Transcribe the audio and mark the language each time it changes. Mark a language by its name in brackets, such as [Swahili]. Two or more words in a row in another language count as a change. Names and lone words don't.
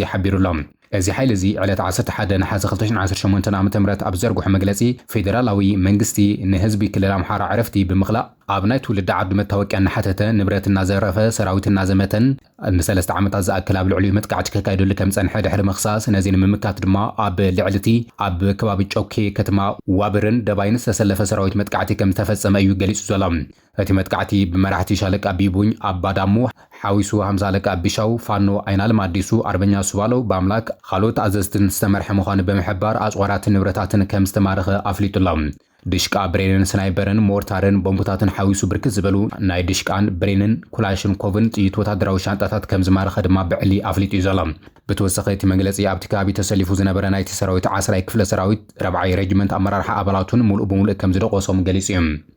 [Tigrinya] ሓቢሩሎም እዚ ሓይሊ እዚ ዕለት 11 ነሓሰ 2018 ዓ.ም ኣብ ዘርግሖ መግለጺ ፌደራላዊ መንግስቲ ንህዝቢ ክልል ኣምሓራ ዕረፍቲ ብምኽላእ ኣብ ናይ ትውልድ ዓዱ መታወቂያ እናሓተተ ንብረት እናዘረፈ ሰራዊት እናዘመተን ንሰለስተ ዓመታት ዝኣክል ኣብ ልዕሊኡ መጥቃዕቲ ከካይደሉ ከም ጸንሐ ድሕሪ ምኽሳስ ነዚ ንምምካት ድማ ኣብ ልዕልቲ ኣብ ከባቢ ጮኬ ከተማ ዋብርን ደባይን ዝተሰለፈ ሰራዊት መጥቃዕቲ ከም ዝተፈጸመ እዩ ገሊጹ ዘሎ እቲ መጥቃዕቲ ብመራሕቲ ሻለቃ ቢቡኝ ኣባዳሙ ሓዊሱ 50 አለቃ ቢሻው ፋኖ አይናለም አዲሱ አርበኛ ሱባለው በአምላክ ካልኦት አዘዝትን ዝተመርሐ ምዃኑ በመሕባር አጽዋራትን ንብረታትን ከም ዝተማረኸ አፍሊጡሎም ድሽቃ ብሬንን ስናይበርን ሞርታርን ቦምቡታትን ሓዊሱ ብርክት ዝበሉ ናይ ድሽቃን ብሬንን ኩላሽን ኮቭን ጥይት ወታደራዊ ሻንጣታት ከም ዝማረኸ ድማ ብዕሊ አፍሊጡ እዩ ዘሎ ብተወሳኺ እቲ መግለጺ ኣብቲ ከባቢ ተሰሊፉ ዝነበረ ናይቲ ሰራዊት 10 ክፍለ ሰራዊት 4 ሬጅመንት ኣመራርሓ ኣባላቱን ሙሉእ ብሙሉእ ከም ዝደቆሶም ገሊጹ እዩ